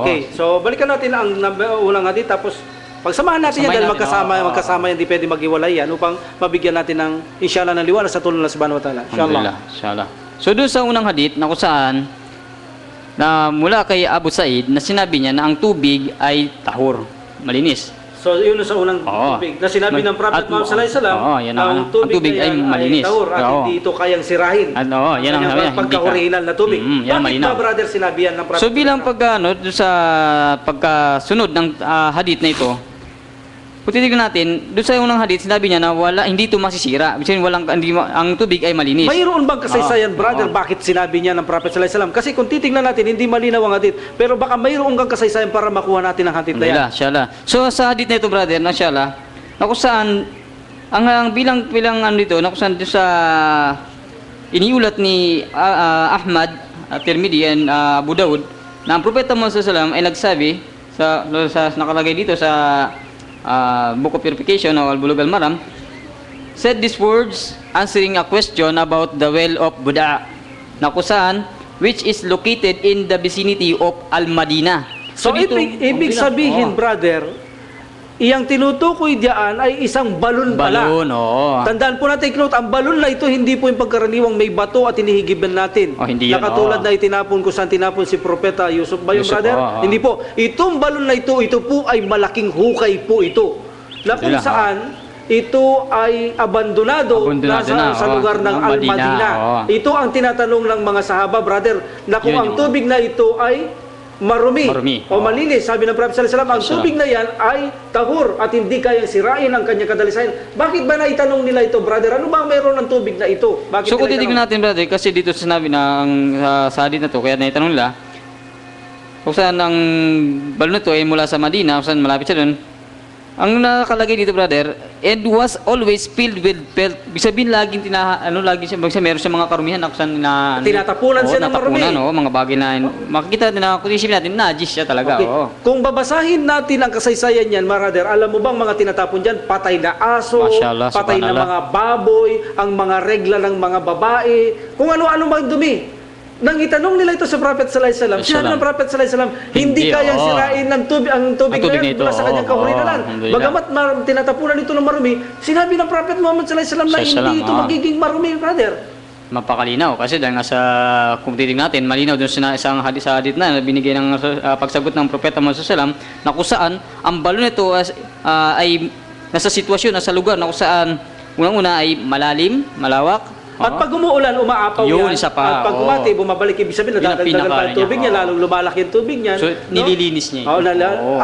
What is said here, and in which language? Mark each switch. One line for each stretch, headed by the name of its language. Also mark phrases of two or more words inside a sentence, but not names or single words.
Filipino: Okay, so balikan natin ang unang hadith tapos pagsamahan natin yan dahil magkasama yan, di pwede maghiwalay yan upang mabigyan natin ng inshallah ng liwanag sa tulong ng
Arabic: سبحانه وتعالى.
Filipino: Inshallah. So doon sa unang hadith na kung saan na mula kay Abu Sa'id na sinabi niya na ang tubig ay tahur, malinis. So yun sa unang tubig na sinabi ng Prophet Muhammad
Arabic: صلى الله عليه وسلم,
Filipino: ang tubig ay malinis tahur at hindi ito kayang sirahin. Yan ang sabi niya, pagka-original na tubig. Yan Bakit ba, brother, sinabi yan ng Prophet? So bilang sa pagkasunod ng hadith na ito, kung titignan natin, doon sa unang hadith, sinabi niya na hindi ito masisira. Kasi ang tubig ay malinis. Mayroon bang kasaysayan, brother, bakit sinabi niya ng Prophet
Arabic: صلى الله عليه وسلم?
Filipino: Kasi kung titignan natin, hindi malinaw ang hadith. Pero baka mayroon kang kasaysayan para makuha natin ang hadith na yan. Inshallah. So sa hadith na ito, brother, inshallah, na kung saan, ang bilang dito, na kung saan doon sa iniulat ni Ahmad, Tirmidhi, and Abu Daud, na ang Propeta Muhammad
Arabic: صلى الله عليه وسلم
Filipino: ay nagsabi, sa nakalagay dito sa
English: Book of Purification
Filipino: o Al-Bulug Al-Maram,
English: said these words answering a question about the well of Buda,
Filipino: na kung saan,
English: which is located in the vicinity of Al-Madinah.
Filipino: So ibig sabihin, brother, iyang tinutukoy diyan ay isang balon pala. Balon, oo. Tandaan po natin, Knut, ang balon na ito hindi po yung pagkaraniwang may bato at hinihigiban natin. Oh, hindi yan, Nakatulad oo. na itinapon kung saan tinapon si Propeta Yusuf ba yung Yusuf, brother? oo. Hindi po. Itong balon na ito po ay malaking hukay po ito. Na kung Sila, saan ito ay abandonado Abandonado nasa na, sa oo. lugar ng Ng Al-Madina. Madina, oo. Ito ang tinatanong ng mga sahaba, brother, na kung Yun ang yung- tubig na ito ay marumi, Marumi, o oo. malinis. Sabi ng Prophet
Arabic: صلى الله عليه وسلم,
Filipino: ang Salam. tubig na yan ay tahur at hindi kayang sirain ang kanyang kadalisayan. Bakit ba naitanong nila ito, brother? Ano ba ang mayroon ng tubig na ito? Bakit So kung nila titignan itanong? natin, brother, kasi dito sinabi na ang sa hadith na to, kaya naitanong nila, kung saan ang balon na to ay mula sa Madina, kung saan malapit siya doon, ang nakalagay dito,
English: brother, and was always filled with felt.
Filipino: Ibig sabihin, laging lagi siya, meron siya mga karumihan na kung saan na... Tinatapunan siya ng marumi. Oo, mga bagay na, makikita natin na, kung isipin natin, najis siya talaga, Okay. oo. Kung babasahin natin ang kasaysayan niyan, brother, alam mo bang mga tinatapon diyan? Patay na aso, Mashallah, patay na subhanallah. mga baboy, ang mga regla ng mga babae, kung ano-ano mang dumi. Nang itanong nila ito sa Prophet
Arabic: صلى الله عليه وسلم,
Filipino: sinabi ng Prophet
Arabic: صلى الله عليه وسلم,
Filipino: hindi Hindi, kayang oo. sirain ng tubig ang tubig Ang tubig na na yan ito, mula sa kanyang oo, kahurinan. alhamdulillah. Bagamat tinatapunan ito ng marumi, sinabi ng Prophet Muhammad
Arabic: صلى الله عليه وسلم
Filipino: na Sallallahu hindi alaihi ito wasallam, magiging marumi, brother. Mapakalinaw kasi dahil nga sa kung titignan natin malinaw doon sa isang hadith na binigay ng pagsagot ng propeta Muhammad
Arabic: صلى الله عليه وسلم
Filipino: na kung saan ang balon nito ay nasa sitwasyon, nasa lugar na kung saan unang-una ay malalim, malawak. At pag umuulan, umaapaw Yun, yan. isa pa, At pag oo. umati, bumabalik, ibig sabihin, Yun ang nadadagdagan pa pinaka ang tubig niya, niya, oo. lalong lumalaki ang tubig niya. So, nililinis niya Oo, ito. Oo.